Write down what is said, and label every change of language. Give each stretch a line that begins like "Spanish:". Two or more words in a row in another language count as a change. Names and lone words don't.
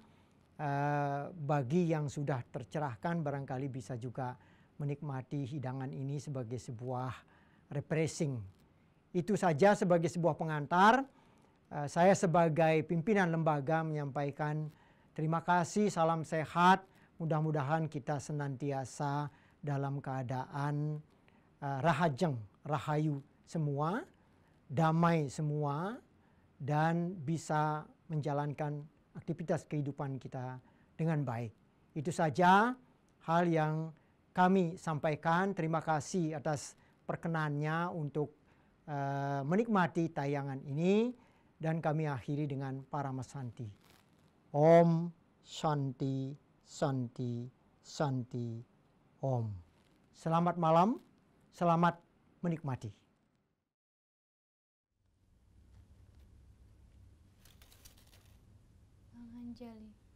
Indonesian: Bagi yang sudah tercerahkan barangkali bisa juga menikmati hidangan ini sebagai sebuah refreshing. Itu saja sebagai sebuah pengantar. Saya sebagai pimpinan lembaga menyampaikan terima kasih, salam sehat. Mudah-mudahan kita senantiasa dalam keadaan rahajeng, rahayu semua, damai semua, dan bisa menjalankan aktivitas kehidupan kita dengan baik. Itu saja hal yang kami sampaikan. Terima kasih atas perkenannya untuk menikmati tayangan ini, dan kami akhiri dengan Paramasanti.
Sanskrit: Om Shanti Santi Santi Om.
Indonesian: Selamat malam, selamat menikmati. Anjali.